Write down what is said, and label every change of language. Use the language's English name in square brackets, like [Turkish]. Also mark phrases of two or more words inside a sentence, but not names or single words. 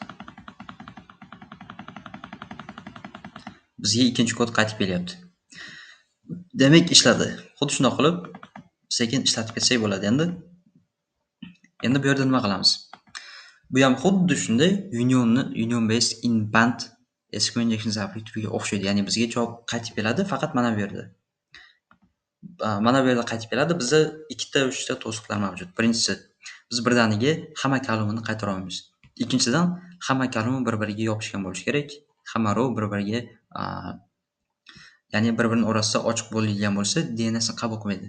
[Uzbek] Bizga ikkinchi kod qaytib kelyapti. Demak, ishladi. Xuddi shunday qilib sekin ishlatib ketsak bo'ladi endi. Endi bu yerda nima qilamiz? Bu ham xuddi shunday [English] union based inbound SQL injection [Uzbek] turiga o'xshaydi. Ya'ni bizga javob qaytib keladi, faqat mana bu yerda. Mana bu yerda qaytib keladi. Bizda 2 ta to'siqlar mavjud. Birinchisi, biz birdaniga hamma kolumnni qaytara olmaymiz. Ikkinchidan, hamma kolumn bir-biriga yopishgan bo'lishi kerak. Hamma row bir-biriga, ya'ni bir-birining orasida ochiq bo'lgan bo'lsa, DNS ni qabul qilmaydi.